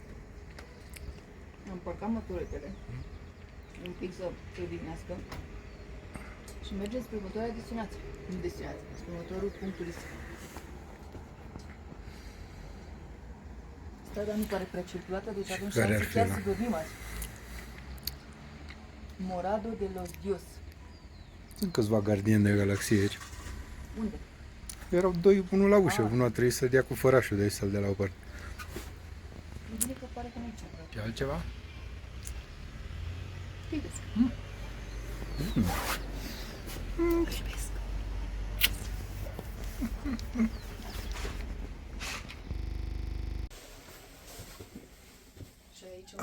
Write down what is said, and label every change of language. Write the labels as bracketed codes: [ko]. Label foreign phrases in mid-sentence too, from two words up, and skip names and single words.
[ro] Am parcat motoretele. Un pic să se odihnească. Și mergem spre următoarea destinație. Nu destinație, spre următorul punct turistic. Strada nu pare prea circulată, deci avem care ar șanse fi chiar ăla? să dormim azi. [es] Morado de los Dios. [ro] Sunt câțiva gardieni de galaxie aici. Unde? Erau doi, unul la ușă, unul a trebuit să dea cu fărașul de aici să-l dea la o parte. E bine că pare că nu-i ceva. Și altceva? Vedeți. Și aici o